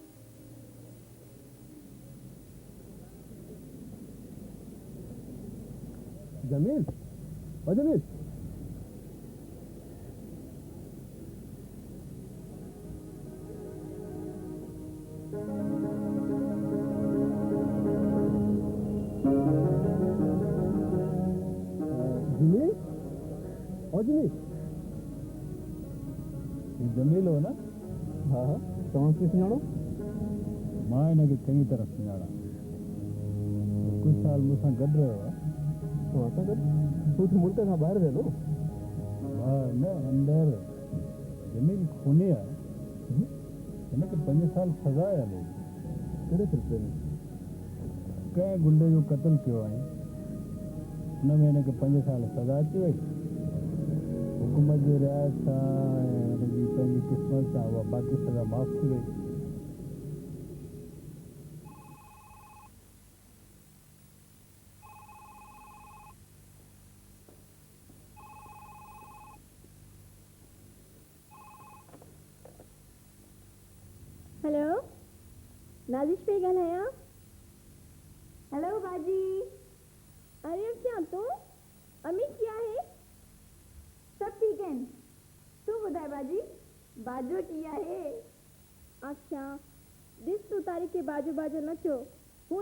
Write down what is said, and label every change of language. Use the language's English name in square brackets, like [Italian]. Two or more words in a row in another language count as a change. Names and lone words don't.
[Sindhi] जमील ओ जमील जमील ओ जमील जमील हो ना हाँ हाँ तव्हां खे सुञाणो मां हिनखे चङी तरह सुञाणा कुझु साल मूंसां गॾु रहियो आहे तव्हां सां गॾु तूं त मुल्क खां ॿाहिरि वेंदो ॿाहिरि न अंदरि जमील खूनी आहे हिनखे 5 साल सज़ा आहे हले कहिड़े सिलसिले में कंहिं गुंडे जो क़तल कयो आहे हुन में हिनखे 5 साल सज़ा अची वई हुकूमत जे रिआयत सां ऐं हिनजी पंहिंजी क़िस्मत सां उहा बाक़ी सज़ा माफ़ थी वई हेलो नाज़िश पे ॻाल्हायां हेलो बाजी अरे अच्छा तूं अमित कीअं आहे सभु ठीकु आहिनि तूं ॿुधाए बाजी बाजो कीअं आहे अच्छा ॾिस तूं तारीख़ खे बाजो बाजो न चयो हू